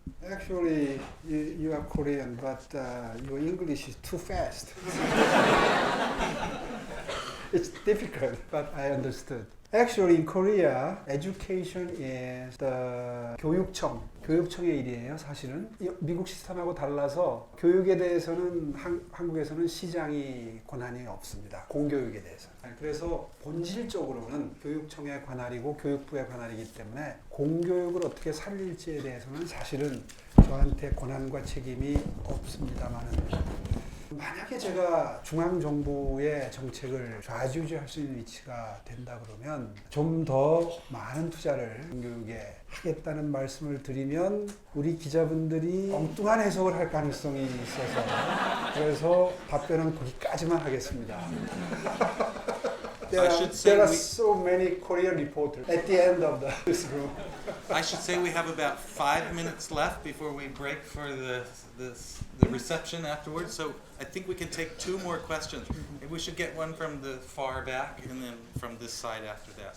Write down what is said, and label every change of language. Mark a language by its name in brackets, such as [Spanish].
[English] Actually, you are Korean, but your English is too fast. It's difficult, but I understood. Actually, in Korea, education is the [Korean] 교육청의 일이에요, 사실은. 미국 시스템하고 달라서 교육에 대해서는 한국에서는 시장이 권한이 없습니다. 공교육에 대해서. 그래서 본질적으로는 교육청의 관할이고 교육부의 관할이기 때문에 공교육을 어떻게 살릴지에 대해서는 사실은 저한테 권한과 책임이 없습니다만은 만약에 제가 중앙정부의 정책을 좌지우지할 수 있는 위치가 된다 그러면 좀 더 많은 투자를 교육에 하겠다는 말씀을 드리면 우리 기자분들이 엉뚱한 해석을 할 가능성이 있어서 그래서 답변은 거기까지만 하겠습니다. [English] There are so many Korean reporters at the end of this room. I should say we have about 5 minutes left before we break for the reception afterwards. So I think we can take 2 more questions. Maybe we should get one from the far back and then from this side after that.